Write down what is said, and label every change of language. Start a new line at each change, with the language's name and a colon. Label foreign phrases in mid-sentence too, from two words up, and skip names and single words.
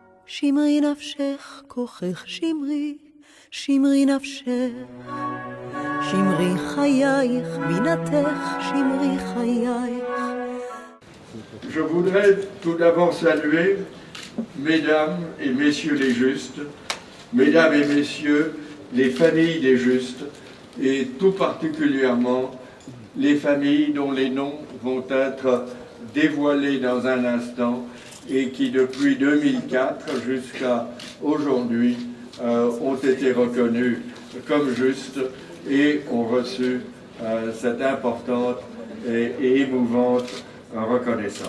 Hebrew: שמרי נפשך כוחך שמרי, שמרי נפשך, שמרי חייך, בינתך, שמרי חייך.
French: Je voudrais tout d'abord saluer mesdames et messieurs les justes, mesdames et messieurs les familles des justes, et tout particulièrement les familles dont les noms vont être dévoilés dans un instant et qui depuis 2004 jusqu'à aujourd'hui ont été reconnus comme justes et ont reçu cette importante et émouvante reconnaissance.